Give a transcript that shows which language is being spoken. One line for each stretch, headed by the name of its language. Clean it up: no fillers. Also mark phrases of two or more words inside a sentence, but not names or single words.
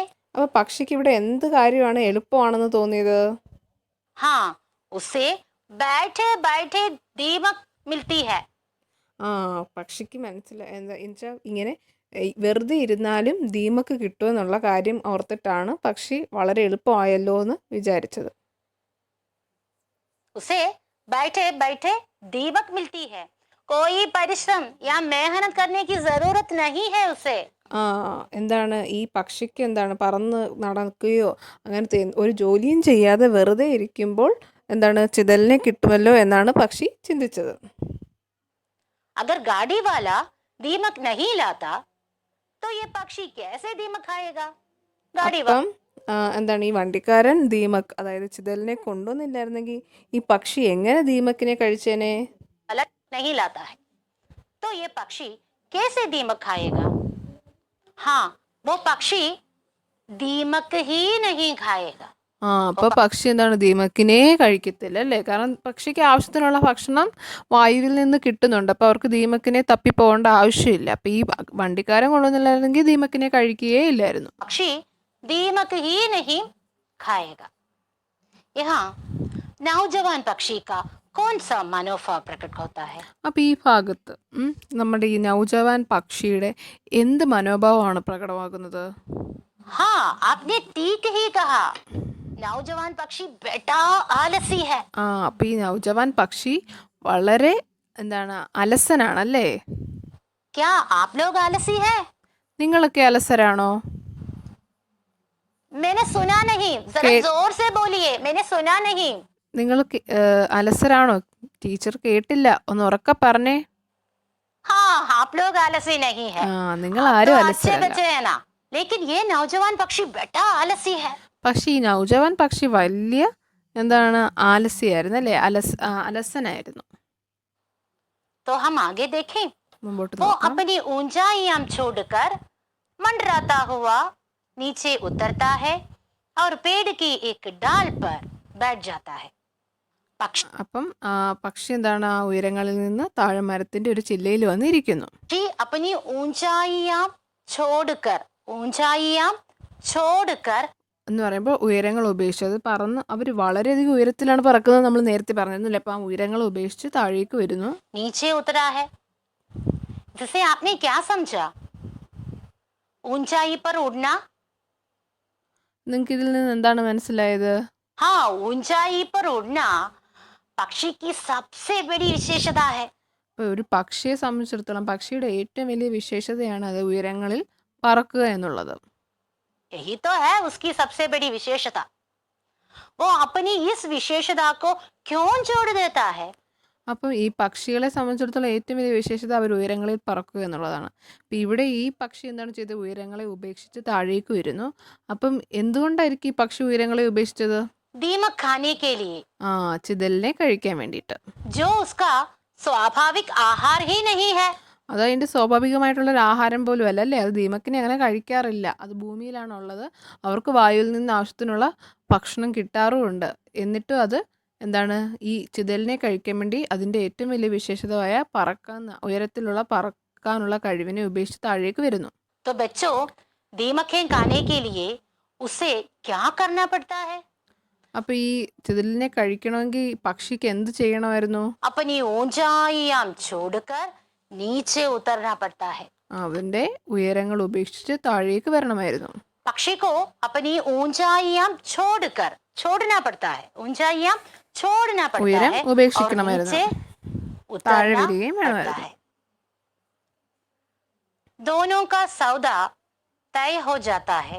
Malayalam: അപ്പോൾ പക്ഷിക്ക് ഇവിടെ എന്ത് കാര്യമാണ് എളുപ്പമാണെന്ന് തോന്നിയത്?
Hindi: हाँ, उसे बैठे बैठे दीमक मिलती है.
Malayalam: പക്ഷിക്ക് മനസ്സിലായി എന്താ വെച്ചാൽ ഇങ്ങനെ വെറുതെ ഇരുന്നാലും ദീമക്ക് കിട്ടുമെന്നുള്ള കാര്യം ഓർത്തിട്ടാണ് പക്ഷി വളരെ എളുപ്പമായല്ലോ എന്ന് വിചാരിച്ചത്.
Hindi: उसे बैठे बैठे दीमक मिलती है, कोई परिश्रम या मेहनत करने की जरूरत नहीं है उसे.
Malayalam: ആ എന്താണ് ഈ പക്ഷിക്ക് എന്താണ് പറന്ന് നടക്കുകയോ അങ്ങനത്തെ ഒരു ജോലിയും ചെയ്യാതെ വെറുതെ ഇരിക്കുമ്പോൾ എന്താണ് ചിതലിനെ കിട്ടുമല്ലോ എന്നാണ് പക്ഷി ചിന്തിച്ചത്.
Hindi: अगर गाड़ी वाला दीमक नहीं लाता तो ये पक्षी कैसे दीमक खाएगा? गाड़ी वाला
Malayalam: അപ്പം എന്താണ് ഈ വണ്ടിക്കാരൻ ദീമക് അതായത് ചിതലിനെ കൊണ്ടുവന്നില്ലായിരുന്നെങ്കിൽ ഈ പക്ഷി എങ്ങനെ ദീമക്കിനെ കഴിച്ചേനെ?
Hindi: नहीं लाता है तो ये पक्षी कैसे दीमक खाएगा? हाँ, वो पक्षी दीमक ही नहीं खाएगा.
Malayalam: അപ്പോൾ പക്ഷി എന്താണ് ദീമക്കിനെ കഴിക്കത്തില്ല അല്ലേ? കാരണം പക്ഷിക്ക് ആവശ്യത്തിനുള്ള ഭക്ഷണം വായുവിൽ നിന്ന് കിട്ടുന്നുണ്ട്. അപ്പോൾ അവർക്ക് ദീമക്കിനെ തപ്പിപ്പോകേണ്ട ആവശ്യമില്ല. അപ്പോൾ ഈ വണ്ടിക്കാരൻ കൊണ്ടുവന്നില്ലായിരുന്നെങ്കിൽ ദീമക്കിനെ കഴിക്കുകയേ ഇല്ലായിരുന്നു.
Hindi: पक्षी दीमक ही नहीं खाएगा. यहाँ नौजवान पक्षी का कौन सा मनोभाव प्रकट होता है?
Malayalam: അപ്പോൾ ഈ ഭാഗത്ത് നമ്മുടെ ഈ നൗജവാൻ പക്ഷിയുടെ എന്ത് മനോഭാവമാണ് പ്രകടമാകുന്നത്?
Hindi: हाँ, आपने ठीक ही कहा. नौजवान पक्षी बेटा आलसी है.
Malayalam: അപ്പോൾ ഈ നൗജവാൻ പക്ഷി വളരെ എന്താണ് അലസനാണല്ലേ?
Hindi: क्या आप लोग आलसी है?
Malayalam: നിങ്ങളൊക്കെ അലസരാണോ?
Hindi: मैंने सुना नहीं, जरा जोर से बोलिए. मैंने सुना नहीं.
Malayalam: നിങ്ങൾ അലസരാണോ? ടീച്ചർ കേട്ടില്ല, ഒന്ന് ഉറക്കെ പറഞ്ഞേ.
Hindi: हाँ, आप लोग आलसी नहीं है.
Malayalam: നിങ്ങൾ
Hindi: आप
Malayalam: ആരും
Hindi: तो अच्छे
Malayalam: അലസരല്ല.
Hindi: बच्चे हैं ना, लेकिन ये नौजवान पक्षी बेटा आलसी है.
Malayalam: പക്ഷേ ഈ നൗജവാൻ പക്ഷി വലിയ എന്താണ് ആലസ്യായിരുന്നു അല്ലേ? അലസനായിരുന്നു.
Hindi: तो हम आगे देखें.
Malayalam: മുമ്പോട്ട്
Hindi: वो
Malayalam: നോക്കാം.
Hindi: अपनी ऊंचाइयां छोड़कर मंडराता हुआ नीचे उतरता है और पेड़ की एक डाल पर बैठ जाता है. पक्षी
Malayalam: അപ്പം പക്ഷി എന്താണ് ആ ഉയരങ്ങളിൽ നിന്ന് താഴെ മരത്തിന്റെ ഒരു ചില്ലയിൽ വന്നിരിക്കുന്നു.
Hindi: अपनी ऊंचाइयां छोड़कर
Malayalam: എന്ന് പറയുമ്പോൾ ഉയരങ്ങൾ ഉപേക്ഷിച്ചത് പറന്ന് അവർ വളരെയധികം ഉയരത്തിലാണ് പറക്കുന്നത്. നമ്മൾ നേരത്തെ പറഞ്ഞിരുന്നില്ല. അപ്പം ആ ഉയരങ്ങൾ ഉപേക്ഷിച്ച് താഴേക്ക് വരുന്നു.
Hindi: नीचे उतरा है. जिसे आपने क्या समझा? ऊंचाई पर उड़ना.
Malayalam: നിങ്ങൾക്ക് ഇതിൽ നിന്ന് എന്താണ് മനസ്സിലായത്?
Hindi: हाँ, ऊंचाई पर उड़ना पक्षी की सबसे बड़ी विशेषता है.
Malayalam: ഇപ്പോൾ ഒരു പക്ഷിയെ സംബന്ധിച്ചിടത്തോളം പക്ഷിയുടെ ഏറ്റവും വലിയ വിശേഷതയാണ് അത് ഉയരങ്ങളിൽ പറക്കുക എന്നുള്ളത്.
Hindi: यही तो है उसकी सबसे बड़ी विशेषता. वो अपनी इस विशेषता को क्यों जोड़ देता है?
Malayalam: അപ്പം ഈ പക്ഷികളെ സംബന്ധിച്ചിടത്തോളം ഏറ്റവും വലിയ വിശേഷത അവർ ഉയരങ്ങളിൽ പറക്കുക എന്നുള്ളതാണ്. അപ്പം ഇവിടെ ഈ പക്ഷി എന്താണ് ചെയ്തത്? ഉയരങ്ങളെ ഉപേക്ഷിച്ച് താഴേക്ക് വരുന്നു. അപ്പം എന്തുകൊണ്ടായിരിക്കും ഈ പക്ഷി ഉയരങ്ങളെ ഉപേക്ഷിച്ചത്?
Hindi: दीमक खाने के लिए,
Malayalam: ചിതലിനെ കഴിക്കാൻ വേണ്ടിയിട്ട്.
Hindi: जो उसका स्वाभाविक आहार ही नहीं है.
Malayalam: അത് അതിൻ്റെ സ്വാഭാവികമായിട്ടുള്ളൊരു ആഹാരം പോലും അല്ല അല്ലേ? അത് ദീമക്കിനെ അങ്ങനെ കഴിക്കാറില്ല. അത് ഭൂമിയിലാണുള്ളത്. അവർക്ക് വായുവിൽ നിന്ന് ആവശ്യത്തിനുള്ള ഭക്ഷണം കിട്ടാറുമുണ്ട്. എന്നിട്ടും അത് എന്താണ് ഈ ചിതലിനെ കഴിക്കാൻ വേണ്ടി അതിൻ്റെ ഏറ്റവും വലിയ വിശേഷതയായ ഉയരത്തിലുള്ള പറക്കാനുള്ള കഴിവിനെ ഉപേക്ഷിച്ച് താഴേക്ക് വരുന്നു.
Hindi: तो बच्चों, दीमकें खाने के लिए उसे क्या करना पड़ता है?
Malayalam: അപ്പോൾ ഈ ചിതലിനെ കഴിക്കണമെങ്കിൽ പക്ഷിക്ക് എന്ത് ചെയ്യണമായിരുന്നു?
Hindi: अपनी ऊंचाइयां छोड़कर नीचे उतरना पड़ता है.
Malayalam: അവൻ്റെ ഉയരങ്ങൾ ഉപേക്ഷിച്ച് താഴേക്ക് വരണമായിരുന്നു.
Hindi: पक्षी को अपनी ऊंचाइयां छोड़ना पड़ता है. ऊंचाइयां छोड़ना पड़ता
Malayalam: ഉയരം
Hindi: है और
Malayalam: ഉപേക്ഷിക്കണമായിരുന്നു.
Hindi: नीचे
Malayalam: താഴെ
Hindi: उतरना
Malayalam: വരികയും
Hindi: पड़ता
Malayalam: വേണമായിരുന്നു.
Hindi: है. दोनों का सौदा तय हो जाता है.